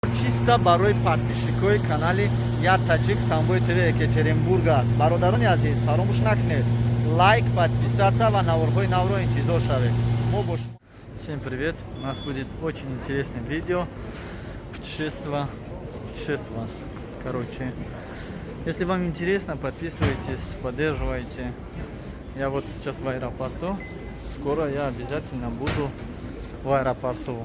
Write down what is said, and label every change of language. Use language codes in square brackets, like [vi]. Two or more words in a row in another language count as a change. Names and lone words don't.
[tg] чисто барои подписчикои канали Я Таджик Самбой ТВ Екатеринбург аст. Бародарони азиз, фаромӯш накунед лайк, подписаться ва наворҳои навро интизор шавед. Мо бо шумо. [ru] Всем привет! У нас будет очень интересное видео. Путешествие. Короче, если вам интересно, подписывайтесь, поддерживайте. Я вот сейчас в аэропорту. Скоро я обязательно буду в аэропорту.